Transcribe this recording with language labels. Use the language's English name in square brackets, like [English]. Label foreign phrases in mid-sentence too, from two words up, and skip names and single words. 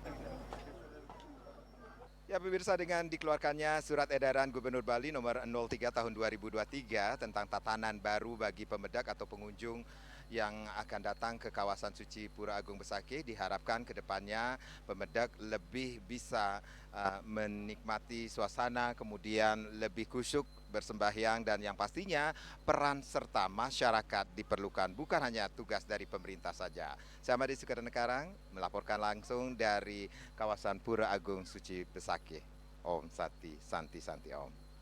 [Indonesian] Ya pemirsa, dengan dikeluarkannya Surat Edaran Gubernur Bali nomor 03 tahun 2023 tentang tatanan baru bagi pemedak atau pengunjung yang akan datang ke kawasan suci Pura Agung Besakih, diharapkan ke depannya pemedak lebih bisa menikmati suasana, kemudian lebih khusyuk bersembahyang, dan yang pastinya peran serta masyarakat diperlukan, bukan hanya tugas dari pemerintah saja. Saya Madi Sukarnekarang melaporkan langsung dari kawasan Pura Agung Suci Besakih. [Sanskrit] Om Santi Santi Om.